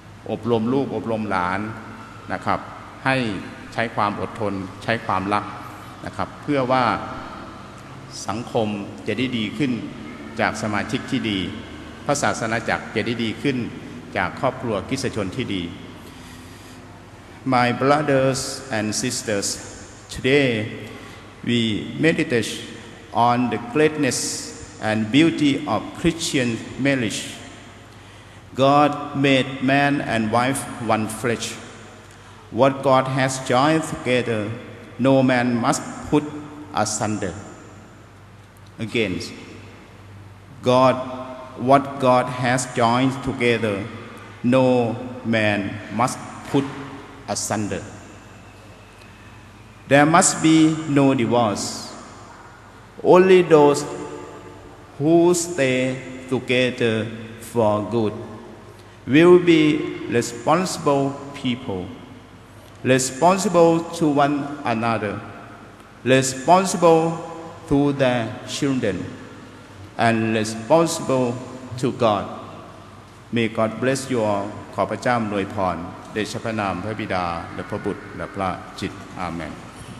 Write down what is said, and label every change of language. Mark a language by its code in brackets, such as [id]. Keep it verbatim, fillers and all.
[th] อบรมลูกอบรมหลานนะครับให้ใช้ความอดทนใช้ความรักนะครับเพื่อว่าสังคมจะได้ดีขึ้นจากสมาชิกที่ดีพระศาสนาจักรจะได้ดีขึ้นจากครอบครัวคริสตชนที่ดี [en] My brothers and sisters, today we meditate on the greatness and beauty of Christian marriage. God made man and wife one flesh. What God has joined together, no man must put asunder. Again, God, what God has joined together. No man must put asunder. There must be no divorce. Only those who stay together for good will be responsible people, responsible to one another, responsible to their children, and responsible to God. May God bless you all [th] ขอพระเจ้าอวยพรเดชะพระนามพระบิดาและพระบุตรและพระจิตอาเมน